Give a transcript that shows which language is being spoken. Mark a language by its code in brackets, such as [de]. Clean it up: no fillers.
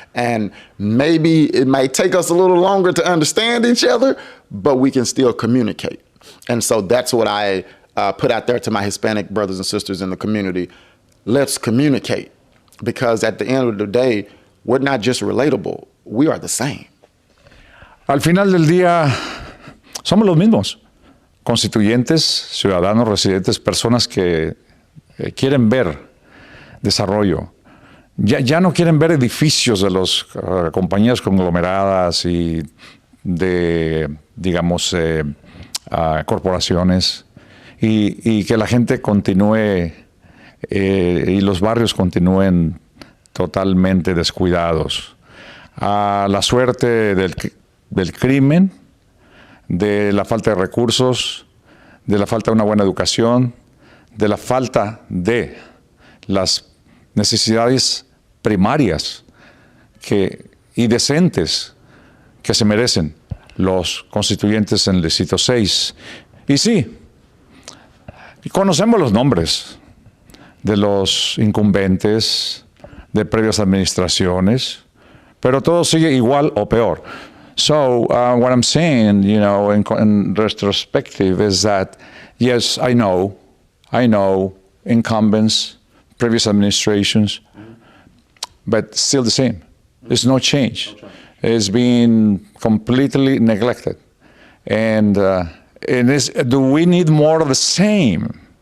[en] And maybe it might take us a little longer to understand each other, but we can still communicate. And so that's what I put out there to my Hispanic brothers and sisters in the community. Let's communicate, because at the end of the day, we're not just relatable, we are the same. [es] Al final del día, somos los mismos, constituyentes, ciudadanos, residentes, personas que quieren ver desarrollo. Ya no quieren ver edificios de las compañías conglomeradas y de, digamos, corporaciones, y que la gente continúe y los barrios continúen totalmente descuidados. A la suerte del crimen, de la falta de recursos, de la falta de una buena educación, de la falta de las necesidades primarias y decentes que se merecen los constituyentes en el Distrito 6. Y sí, conocemos los nombres de los incumbentes, de previas administraciones, pero todo sigue igual o peor. [en] So what I'm saying, you know, in retrospective is that, yes, I know incumbents, previous administrations, but still the same. There's no change. It's been completely neglected. And do we need more of the same?